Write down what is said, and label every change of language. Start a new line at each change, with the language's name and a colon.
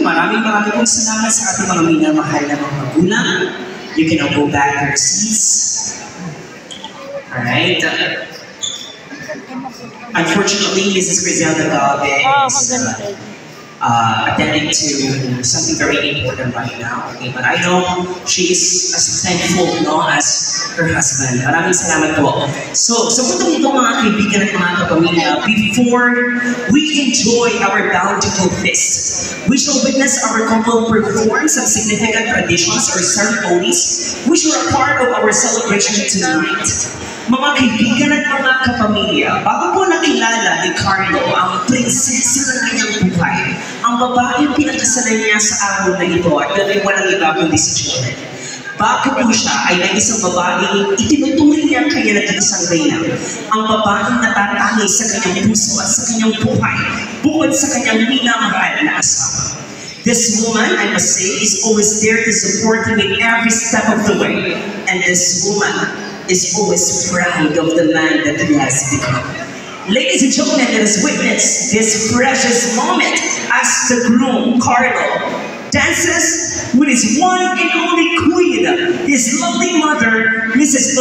Filipino: Maraming pong salamat sa ating mga minamahal na mga magulang.
English: You can all go back to your seats. Alright. Unfortunately, Mrs. Griselda Galvez is attending to something very important right now. Okay, but I know she is as thankful as her husband.
Filipino: Maraming salamat po.
English: So,
Filipino: sa putong ito mga kaibigan at mga kapamilya,
English: before we enjoy our bountiful feast, we shall witness our couple perform some significant traditions or ceremonies which are a part of our celebration tonight.
Filipino: Mga kaibigan at mga kapamilya, bago po nakilala ni Carlo ang prinsesa ng kanyang buhay, ang babaeng pinakasalan niya sa araw na ito at dahil walang iba kundi si Joel. Bago po siya ay may isang babaeng itinuturing niya kaya nag-isang reyna. Ang babaeng natatangi sa kanyang puso at sa kanyang buhay bukod sa kanyang minamahal na asawa.
English: This woman, I must say, is always there to support him in every step of the way. And this woman is always proud of the man that he has become. Ladies and gentlemen, let us witness this precious moment as the groom, Carlo, dances with his one and only queen, his lovely mother, Mrs.